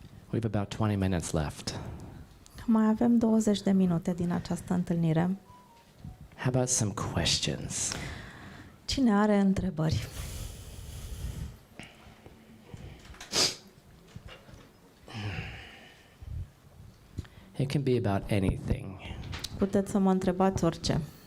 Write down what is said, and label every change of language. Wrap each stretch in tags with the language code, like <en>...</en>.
<en>We have about 20 minutes left.</en> <ro>Mai avem 20 de minute din această întâlnire.</ro> <en>How about some questions?</en> <ro>Cine are întrebări?</ro> <en>It can be about anything.</en> <ro>Puteți să mă întrebați orice.</ro>